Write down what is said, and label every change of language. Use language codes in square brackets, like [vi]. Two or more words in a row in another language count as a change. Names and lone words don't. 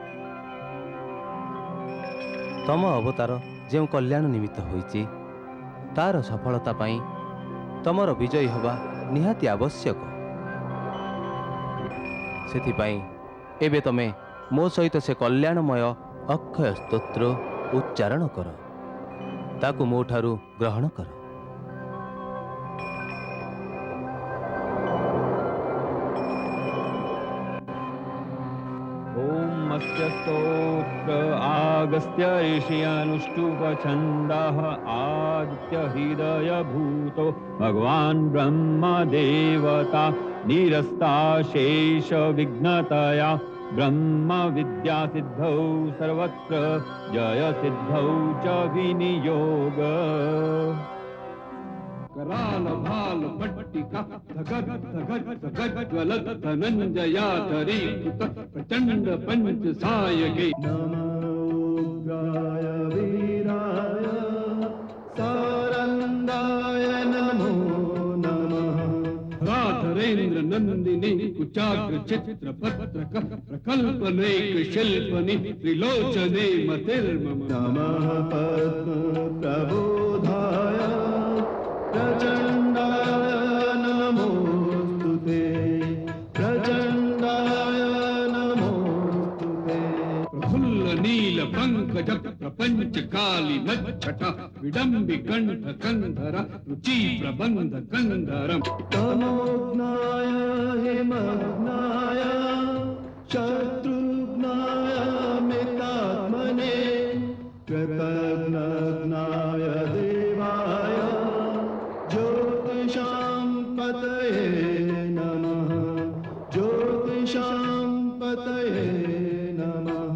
[or] ତମ ଅବତାର ଯେଉଁ କଲ୍ୟାଣ ନିମିତ୍ତ ହୋଇଛି, ତାର ସଫଳତା ପାଇଁ ତମର ବିଜୟୀ ହେବା ନିହାତି ଆବଶ୍ୟକ। ସେଥିପାଇଁ ଏବେ ତମେ ମୋ ସହିତ ସେ କଲ୍ୟାଣମୟ ଅକ୍ଷୟ ସ୍ତୋତ୍ର ଉଚ୍ଚାରଣ କର। ତାକୁ ମୋ ଠାରୁ ଗ୍ରହଣ କର। [sa] अस्य स्तोत्र आगस्त्य ऋषियनुष्टुपछन्दः आदित्य हृदय भूतो भगवान् ब्रह्म देवता निरस्ता शेष विघ्नतया ब्रह्म विद्या सिद्धौ सर्वत्र जय सिद्धौ च विनियोग। कराल भाल पट्टिका धगत धगत धगत ज्वलत धनंजया धरी प्रचंड पंच सायके नमोग्राय वीराय सारंगाय नमो नमः। राधरेन्द्र नंदिनी कुचाग्र चित्र पत्रक प्रकल्प नेक शिल्पनि त्रिलोचने मतिर्मम। नमः पद्म प्रबोधाय प्रचंडाय नमोस्तुते प्रचंडाय नमोस्तुते। प्रफुल्ल नील पंकज प्रपंच काली नच्छटा विडंबि कंठ कंधर रुचि प्रबंध कंधरम। तमोघ्नाय हिमघ्नाय शत्रुघ्नाय मितात्मने कृतघ्नाय देवाय ज्योतिषां पतये नमः ज्योतिषां पतये नमः।